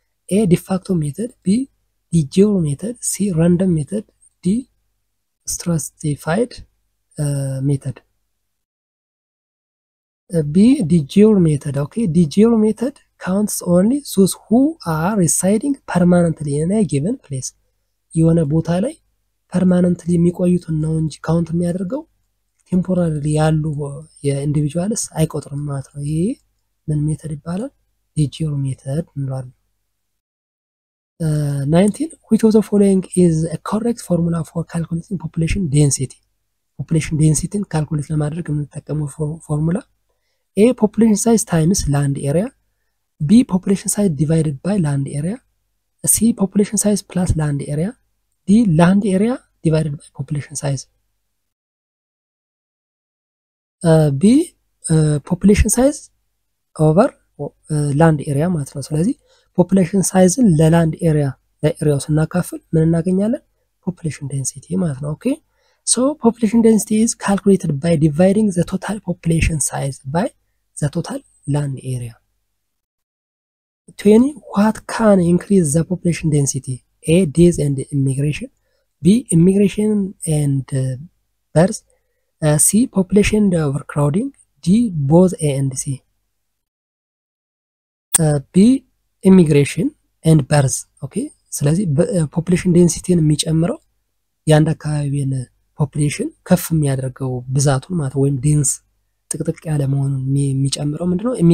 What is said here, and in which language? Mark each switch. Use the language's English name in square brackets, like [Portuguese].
[Amharic] ኤ ዲፋክቶ ሜተድ፣ ቢ ዲጂዮ ሜተድ፣ ሲ ራንደም ሜተድ፣ ዲ ስትራቲፋይድ ሜተድ። ቢ ዲጂዮ ሜተድ። ኦኬ ዲጂዮ ሜተድ [English] counts only those who are residing permanently in a given place። [Amharic] የሆነ ቦታ ላይ ፐርማነንትሊ የሚቆዩትን ነው እንጂ ካውንት የሚያደርገው ቴምፖራሪሊ ያሉ የኢንዲቪጁዋልስ አይቆጥርም ማለት ነው። ይሄ ምን ሜተድ ይባላል? ዲጂዮ ሜተድ እንላለን። [English] 19 which of the following is a correct formula for calculating population density? population density [Amharic] ካልኩሌት ለማድረግ የምንጠቀመው ፎርሙላ [English] A population size times land area, B population size divided by land area, C population size plus land area, D land area divided by population size. B population size over land area [Amharic] ማለት ነው። ስለዚህ population sizeን ለላንድ ኤሪያ ለኤሪያው ስናካፍል ምን እናገኛለን? [English] population density [Amharic] ማለት ነው። ኦኬ [English] so population density is calculated by dividing the total population size by the total land area. 20 what can increase the population density? A death and immigration, B immigration and birth, C population overcrowding, D both A and C. B immigration and birth. [Amharic] ኦኬ ስለዚህ population density የሚጨምረው የአንድ አካባቢን population ከፍ የሚያደርገው ብዛቱን ማለት ወይም ዴንስ ጥቅጥቅ ያለ መሆኑን የሚጨምረው ምንድነው?